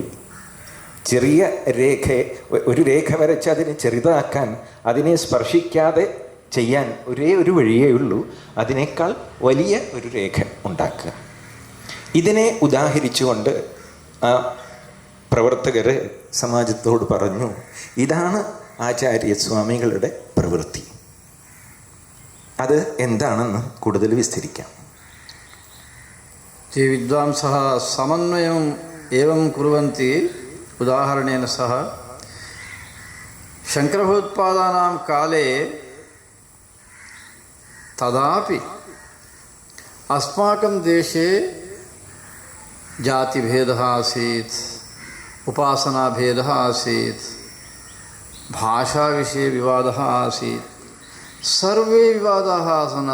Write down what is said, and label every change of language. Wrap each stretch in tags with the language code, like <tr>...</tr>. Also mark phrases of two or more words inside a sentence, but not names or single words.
<ml>ചെറിയ ഒരു രേഖ വരച്ച് അതിനെ ചെറുതാക്കാൻ, അതിനെ സ്പർശിക്കാതെ ചെയ്യാൻ ഒരേ ഒരു വഴിയേ ഉള്ളൂ, അതിനേക്കാൾ വലിയ ഒരു രേഖ ഉണ്ടാക്കുക. ഇതിനെ ഉദാഹരിച്ചുകൊണ്ട് ആ പ്രവർത്തകർ സമാജത്തോട് പറഞ്ഞു, ഇതാണ് ആചാര്യസ്വാമികളുടെ പ്രവൃത്തി. അത് എന്താണെന്ന് കൂടുതൽ വിസ്തരിക്കാം.</ml> <sa>ये विद्वांसः समन्वयम् एवं कुर्वन्ति उदाहरणेन सह। शङ्करभगवत्पादानां काले तदापि अस्माकं देशे जातिभेदः आसीत्, उपासनाभेदः आसीत्, भाषाविषये विवादः आसीत्, सर्वे विवादाः आसन्।</sa>